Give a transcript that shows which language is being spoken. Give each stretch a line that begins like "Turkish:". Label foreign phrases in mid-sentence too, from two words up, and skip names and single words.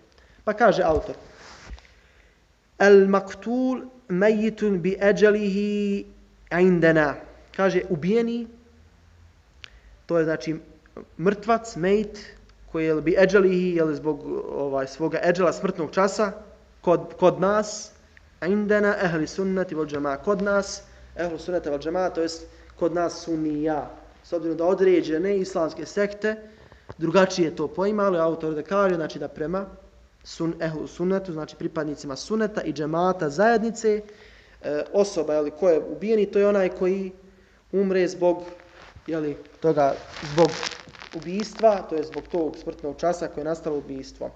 Bosnian: Pa kaže autor:
Arabic: المقتول ميت بأجله عندنا.
Bosnian: Kaže, ubijeni, to je znači mrtvac, mejit, koji je
Arabic: بأجله,
Bosnian: zbog svoga eđela, smrtnog časa, kod nas,
Arabic: عندنا أهل السنة والجماعة,
Bosnian: kod nas,
Arabic: أهل السنة والجماعة,
Bosnian: to jest kod nas sunnija. S obzirom da određene islamske sekte drugačije to poimali, autor da kaže, znači da prema ehlu sunnetu, znači pripadnicima sunneta i džemata zajednice, osoba koja je ubijeni, to je onaj koji umre zbog zbog ubijstva, to je zbog tog smrtnog časa koje je nastalo ubijstvo.